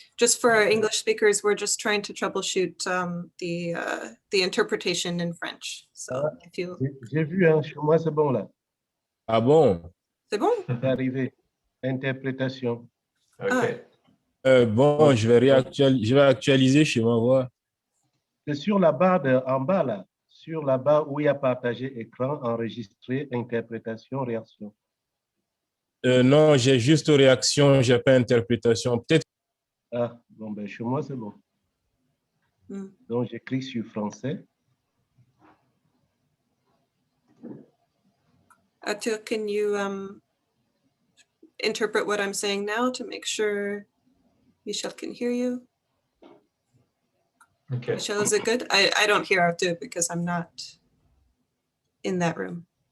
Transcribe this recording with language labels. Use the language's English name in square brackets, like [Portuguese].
[English] Just for our English speakers, we're just trying to troubleshoot the interpretation in French. So if you... [French] J'ai vu, hein, chez moi, c'est bon là. Ah bon? C'est bon? C'est arrivé. Interprétation. OK. Bon, je vais actualiser chez moi, voir. C'est sur la barre en bas là. Sur la barre où il y a partagé écran, enregistré, interprétation, réaction. Non, j'ai juste réaction, j'ai pas interprétation. Peut-être. Ah, bon, ben chez moi, c'est bon. Donc, je clique sur français. [English] Arthur, can you interpret what I'm saying now to make sure Michel can hear you? Okay. Michel, is it good? I don't hear Arthur because I'm not in that room.